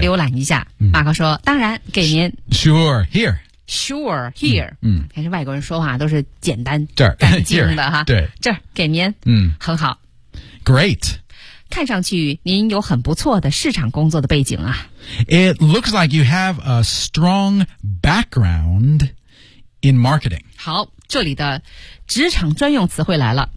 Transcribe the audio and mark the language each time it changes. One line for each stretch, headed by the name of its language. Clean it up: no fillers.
Chinese: 浏览一下、嗯、马克说当然给您
English: sure here sure here
Chinese: 嗯，还是外国人说话都是简单这儿干净的哈，对，这儿给您，嗯，很好，
English: great，
Chinese: 看上去您有很不错的市场工作的背景啊。
English: It looks like you have a strong backgroundIn marketing.
Chinese: 好，这里的职场专用词汇来了。